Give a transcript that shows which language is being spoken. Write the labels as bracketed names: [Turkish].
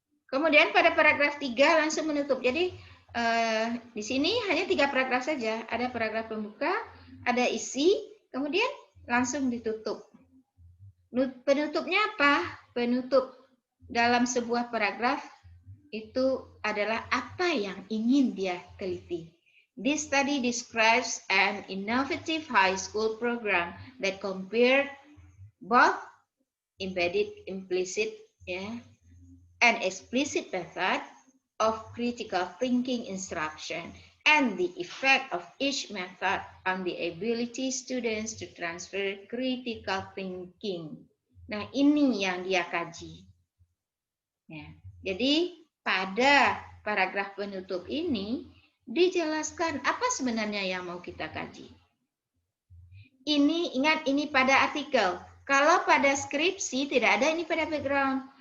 [Indonesian] Kemudian pada paragraf 3 langsung menutup. Jadi di sini hanya 3 paragraf saja. Ada paragraf pembuka, ada isi, kemudian langsung ditutup. Penutupnya apa? Penutup dalam sebuah paragraf itu adalah apa yang ingin dia teliti. [English] This study describes an innovative high school program that compared both embedded, implicit, and explicit method of critical thinking instruction and the effect of each method on the ability students to transfer critical thinking. [Indonesian] Nah, ini yang dia kaji. Ya, jadi pada paragraf penutup ini dijelaskan apa sebenarnya yang mau kita kaji. Ini, ingat, ini pada artikel. Kalau pada skripsi tidak ada ini pada background.